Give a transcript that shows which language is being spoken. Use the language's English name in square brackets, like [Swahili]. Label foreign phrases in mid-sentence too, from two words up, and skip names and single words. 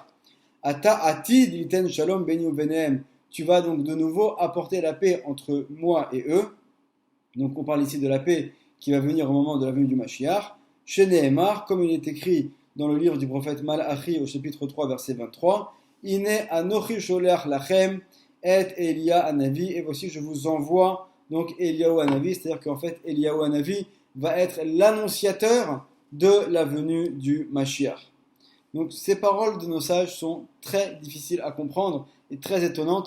[Hebrew] אתה עתיד ליתן שלום ביני וביניהם, [French] tu vas donc de nouveau apporter la paix entre moi et eux. Donc, on parle ici de la paix qui va venir au moment de la venue du Mashiach. Chez Nehemar, comme il est écrit dans le livre du prophète Malachi au chapitre 3 verset 23, [Hebrew] הנה אנכי שולח לכם את אליה הנביא, [French] et voici je vous envoie donc Eliaou Hanavi, c'est-à-dire qu'en fait Eliaou Hanavi va être l'annonciateur de la venue du Mashiach. Donc ces paroles de nos sages sont très difficiles à comprendre et très étonnantes.